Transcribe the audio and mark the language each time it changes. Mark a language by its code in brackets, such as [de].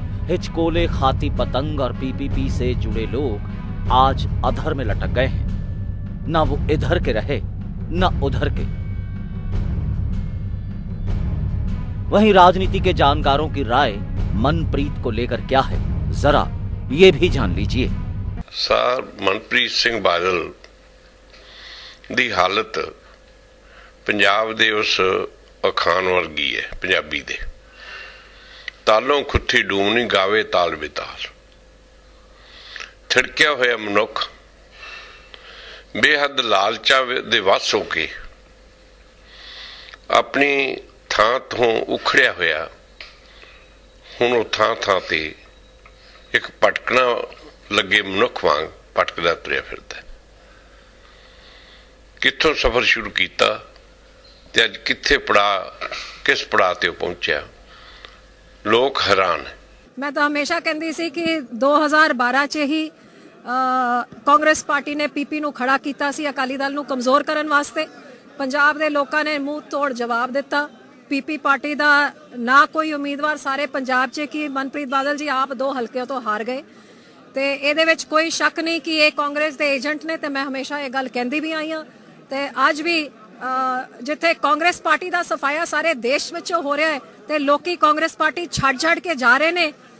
[hi] हिचकोले खाती पतंग और PPP से जुड़े लोग आज अधर में लटक गए हैं, ना वो इधर के रहे ना उधर के। वहीं राजनीति के जानकारों की राय मनप्रीत को लेकर क्या है, जरा ये भी जान लीजिए। [pa] ਸਰ ਮਨਪ੍ਰੀਤ ਸਿੰਘ ਬਾਦਲ ਦੀ ਹਾਲਤ ਪੰਜਾਬ ਦੇ ਉਸ ਅਖਾਣ ਵਰਗੀ ਹੈ, ਪੰਜਾਬੀ ਦੇ ਤਾਲੋਂ ਖੁੱਥੀ ਡੂਮਣੀ ਗਾਵੇ ਤਾਲ ਬੇਤਾਲ। ਥਿੜਕਿਆ ਹੋਇਆ ਮਨੁੱਖ ਬੇਹੱਦ ਲਾਲਚਾਂ ਦੇ ਵੱਸ ਹੋ ਕੇ ਆਪਣੀ ਥਾਂ ਤੋਂ ਉਖੜਿਆ ਹੋਇਆ ਹੁਣ ਉਹ ਥਾਂ ਤੇ ਇੱਕ ਭਟਕਣਾ ਲੱਗੇ ਮਨੁੱਖ ਵਾਂਗ ਭਟਕਦਾ ਤੁਰਿਆ ਫਿਰਦਾ। ਕਿੱਥੋਂ ਸਫ਼ਰ ਸ਼ੁਰੂ ਕੀਤਾ ਤੇ ਅੱਜ ਕਿੱਥੇ ਕਿਸ ਪੜਾਅ ਤੇ ਪਹੁੰਚਿਆ, ਲੋਕ ਹੈਰਾਨ ਹੈ। मैं तो हमेशा कहती सी कि 2012 च ही कांग्रेस पार्टी ने पीपी ਨੂੰ ਖੜਾ ਕੀਤਾ ਸੀ ਅਕਾਲੀ ਦਲ ਨੂੰ ਕਮਜ਼ੋਰ ਕਰਨ ਵਾਸਤੇ। ਪੰਜਾਬ ਦੇ ਲੋਕਾਂ ਨੇ ਮੂੰਹ ਤੋੜ ਜਵਾਬ ਦਿੱਤਾ। ਪੀਪੀ ਪਾਰਟੀ ਦਾ ਨਾ ਕੋਈ ਉਮੀਦਵਾਰ ਸਾਰੇ ਪੰਜਾਬ 'ਚ ਕਿ ਮਨਪ੍ਰੀਤ ਬਾਦਲ ਜੀ ਆਪ 2 ਹਲਕਿਆਂ ਤੋਂ ਹਾਰ ਗਏ ਤੇ ਇਹਦੇ ਵਿੱਚ ਕੋਈ ਸ਼ੱਕ ਨਹੀਂ ਕਿ ਇਹ ਕਾਂਗਰਸ ਦੇ ਏਜੰਟ ਨੇ ਤੇ ਮੈਂ ਹਮੇਸ਼ਾ ਇਹ ਗੱਲ ਕਹਿੰਦੀ ਵੀ ਆਈ ਹਾਂ ਤੇ ਅੱਜ ਵੀ ਜਿੱਥੇ ਕਾਂਗਰਸ ਪਾਰਟੀ ਦਾ ਸਫਾਇਆ ਸਾਰੇ ਦੇਸ਼ ਵਿੱਚ ਹੋ ਰਿਹਾ ਹੈ ਤੇ ਲੋਕੀ ਕਾਂਗਰਸ ਪਾਰਟੀ ਛੱਡ ਕੇ ਜਾ ਰਹੇ ਨੇ।